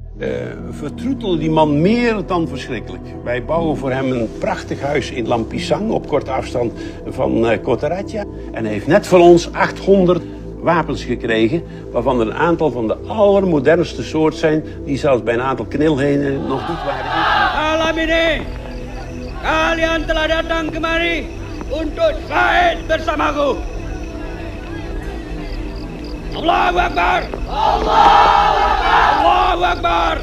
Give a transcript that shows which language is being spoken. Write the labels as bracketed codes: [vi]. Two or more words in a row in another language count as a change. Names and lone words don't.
[nl] vertroetelen die man meer dan verschrikkelijk. Wij bouwen voor hem een prachtig huis in Lampisang op korte afstand van Cotaratja. En hij heeft net van ons 800 wapens gekregen, waarvan er een aantal van de allermodernste soort zijn, die zelfs bij een aantal knilhenen nog niet waren ingevoerd. [id] Malam ini, kalian telah datang kemari untuk syahid bersamaku. [ar] Allahu Akbar! Allahu Akbar! Allahu Akbar!